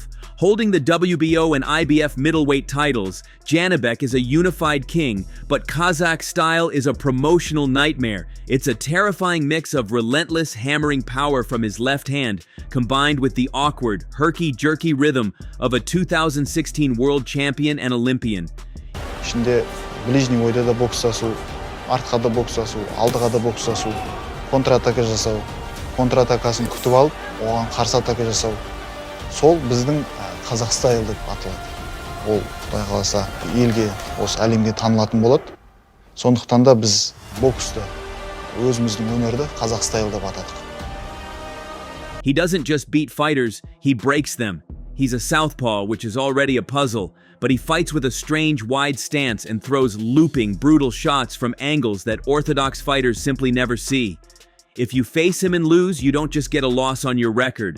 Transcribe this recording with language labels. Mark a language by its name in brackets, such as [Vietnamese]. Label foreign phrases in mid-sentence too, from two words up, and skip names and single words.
[English] Holding the WBO and IBF middleweight titles, Janibek is a unified king, but Kazakh Style is a promotional nightmare. It's a terrifying mix of relentless hammering power from his left hand, combined with the awkward, herky-jerky rhythm of a 2016 world champion and Olympian. [Kazakh] İçinde ближний ойда да бокстасу, артқа да бокстасу, алдыға да бокстасу, контратака жасау, контратакасын күтіп алып, оған қарсы атака жасау. Сол біздің Қазақ стайл деп аталады. Ол Құдай қаласа елге, осы әлемге танылатын болады. Сондықтан да біз боксты, өзіміздің өнерді Қазақ стайл деп атадық. [English] He doesn't just beat fighters, he breaks them. He's a southpaw, which is already a puzzle, but he fights with a strange wide stance and throws looping, brutal shots from angles that orthodox fighters simply never see. If you face him and lose, you don't just get a loss on your record.